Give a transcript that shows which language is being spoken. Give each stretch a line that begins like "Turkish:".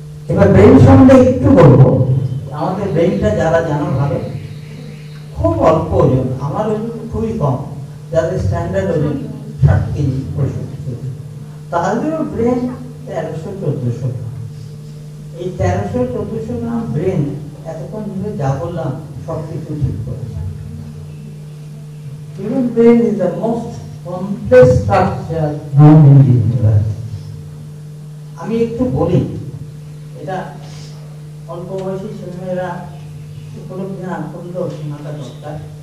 Bangla: এবার ব্রেন সম্বন্ধে একটু বলবো। আমাদের ব্রেনটা যারা জানা ভালো, খুব অল্প ওজন, আমার ওজন খুবই কম, যাদের স্ট্যান্ডার্ড ওজন 60 কেজি 65 কেজি, তাদেরও ব্রেন 1300-1400 গ্রাম। এই 1300-1400 গ্রাম ব্রেন এতক্ষণ ধরে যা বললাম সবকিছু ঠিক করেছে।
English: Human brain is the most complex structure known in the universe.
Bangla: আমি একটু বলি, এটা অল্প বয়সী ছেলেমেয়েরা উপলব্ধি না করলেও শোনাটা দরকার।